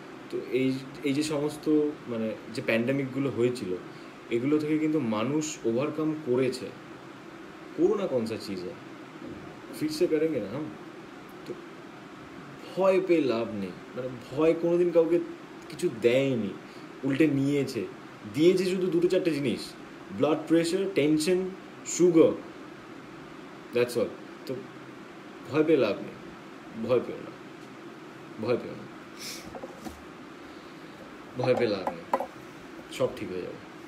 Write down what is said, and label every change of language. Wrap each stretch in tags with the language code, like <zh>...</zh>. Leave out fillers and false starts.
<bn>তো এই যে সমস্ত মানে যে প্যান্ডামিকগুলো হয়েছিল, এগুলো থেকে কিন্তু মানুষ ওভারকাম করেছে।</bn> <hi>कोरोना कौन सा चीज़ है, फिर से करेंगे ना हम।</hi> <bn>तो ভয় পেয়ে লাভ নেই, মানে ভয় কোনোদিন কাউকে কিছু দেয়নি, উল্টে দিয়েছে শুধু দুটো চারটে জিনিস, blood pressure, tension, sugar,</bn> <en>That's all.</en> <bn>তো ভয় পেয়ে লাভ নেই, ভয় পেয়ে লাভ নেই, সব ঠিক হয়ে যাবে।</bn>